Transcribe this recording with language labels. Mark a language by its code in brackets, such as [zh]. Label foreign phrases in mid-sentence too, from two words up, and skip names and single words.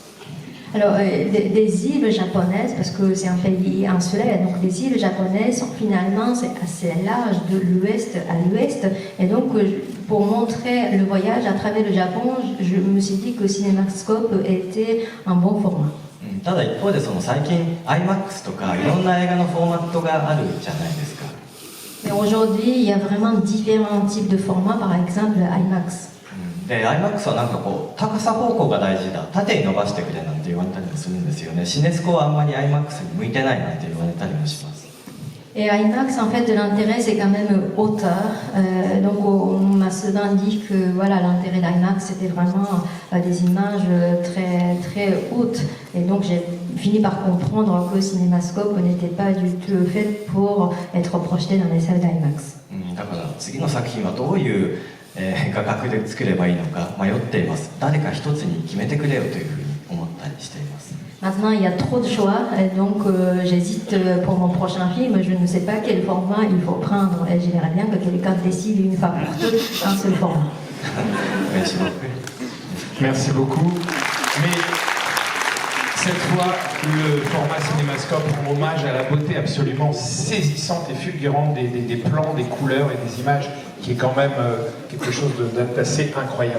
[fr] Alors, des îles japonaises, parce que c'est un pays insulaire, donc les îles japonaises, finalement, c'est assez large de l'ouest à l'ouest. Et donc, pour montrer le voyage à travers le Japon, je me suis dit que le cinémascope était un bon format. [ja] ただ一方でその最近 IMAX とかいろんな映画のフォーマットがあるじゃないですか。 [fr] Mais aujourd'hui, il y a vraiment différents types de formats, par exemple IMAX. [ja] で IMAX はなんかこう高さ方向が大事だ、縦に伸ばしてくれなんて言われたりもするんですよね。シネスコはあんまり IMAX に向いてないなんて言われたりもします。 [fr] Et IMAX, en fait, l'intérêt, c'est quand même hauteur. Donc, on m'a souvent dit que voilà, l'intérêt d'IMAX, c'était vraiment des images très, très hautes. Et donc, j'ai fini par comprendre que le cinémascope n'était pas du tout fait pour être projeté dans les salles d'IMAX. [ja] だから次の作品はどういう画角で作ればいいのか迷っています。誰か一つに決めてくれよというふうに思ったりしています。 [fr] Maintenant, il y a trop de choix, et donc j'hésite pour mon prochain film. Je ne sais pas quel format il faut prendre. Et j'aimerais bien que quelqu'un décide une fois pour toutes un seul format. Merci beaucoup. Mais cette fois, le format cinémascope rend hommage à la beauté absolument saisissante et fulgurante des plans, des couleurs et des images, qui est quand même quelque chose d'assez incroyable.